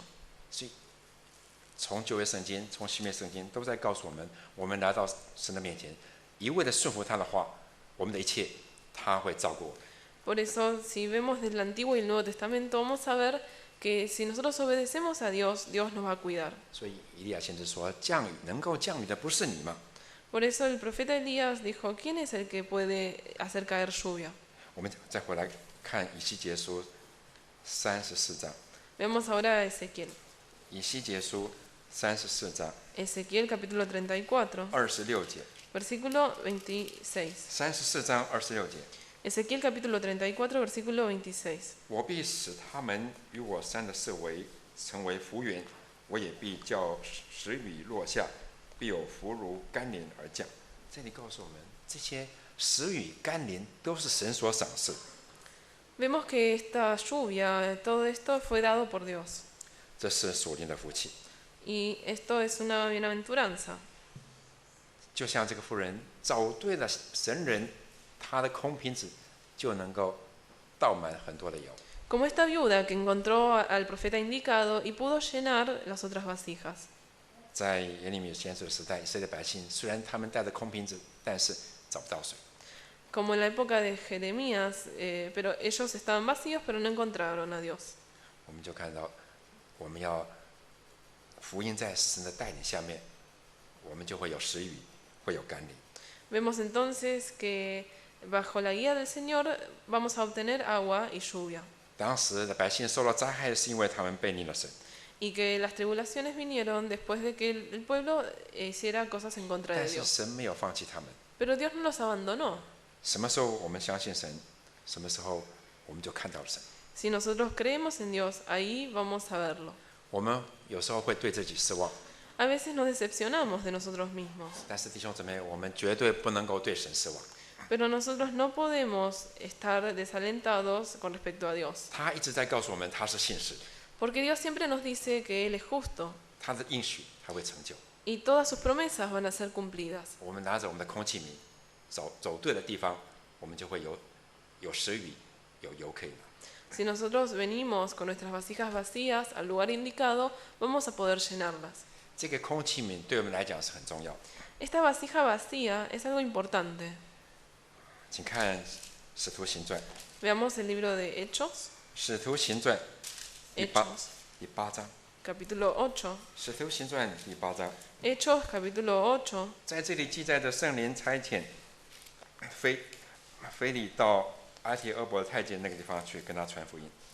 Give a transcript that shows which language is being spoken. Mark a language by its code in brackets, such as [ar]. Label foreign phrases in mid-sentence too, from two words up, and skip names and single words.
[zh] 所以，从旧约圣经、从新约圣经都在告诉我们，我们来到神的面前，一味的顺服他的话，我们的一切他会照顾我们。 [es] Por eso, si vemos del Antiguo y el Nuevo Testamento, vamos a ver que si nosotros obedecemos a Dios, Dios nos va a cuidar. [zh] 所以以利亚先知说：“降雨能够降雨的不是你吗？” [es] Por eso el profeta Elías dijo, ¿quién es el que puede hacer caer lluvia? [zh] 我们再回来看以西结书34章， [es] Veamos ahora a Ezequiel. [zh] 以西结书34章 [es] Ezequiel capítulo 34, [zh] 26 节， [es] versículo 26. [zh] 34章26节。 [es] Ezequiel capítulo 34, versículo 26. [zh] 我必使他们与我山的四围成为福源，我也必叫时雨落下，必有福如甘霖而降。这里告诉我们，这些时雨甘霖都是神所赏赐。 [es] Vemos que esta lluvia, todo esto fue dado por Dios. [zh] 这是属灵的福气。 [es] Y esto es una bienaventuranza. [zh] 就像这个妇人找对了神人，她的空瓶子就能够倒满很多的油。 [es] Como esta viuda que encontró al profeta indicado y pudo llenar las otras vasijas. [zh] 在耶利米先知的时代，以色列百姓虽然他们带着空瓶子，但是找不到水。 [es] Como en la época de Jeremías, pero ellos estaban vacíos pero no encontraron a Dios. [zh] 我们就看到，我们要福音在神的带领下面，我们就会有时雨，会有甘霖。 [es] Vemos entonces que bajo la guía del Señor vamos a obtener agua y lluvia. [zh] 当时的百姓受到灾害，是因为他们背逆了神。 [es] Y que las tribulaciones vinieron después de que el pueblo hiciera cosas en contra [zh] 但 [es] de [zh] 是 [es] Dios. [zh] 神没有放弃他们。 [es] Pero Dios no los abandonó. [zh] 什么时候我们相信神，什么时候我们就看到了神。 [es] Si nosotros creemos en Dios, ahí vamos a verlo. [zh] 我们有时候会对自己失望， [es] A veces nos decepcionamos de nosotros mismos, [zh] 但是弟兄姊妹，我们绝对不能够对神失望。 [es] pero nosotros no podemos estar desalentados con respecto a Dios, [zh] 他一直在告诉我们，他是信实的， [es] porque Dios siempre nos dice que Él es justo [zh] 他的应许他会成就。 [es] y todas sus promesas van a ser cumplidas. [zh] 我们拿着我们的空气米，走对的地方，我们就会有时雨，有油可以拿。 [es] Si nosotros venimos con nuestras vasijas vacías al lugar indicado, vamos a poder llenarlas. [zh] 这个空气米对我们来讲是很重要的。 [es] Esta vasija vacía es algo importante. [zh] 请看《使徒行传》，《 [es] Veamos el libro de Hechos, [zh] 使徒行传》第八章，《 [es] capítulo 8. [zh] 使徒行传》第8章， [es] Hechos, capítulo 8. [zh] 在这里记载着圣灵差遣腓利到埃提俄伯太监那个地方去跟他传福音。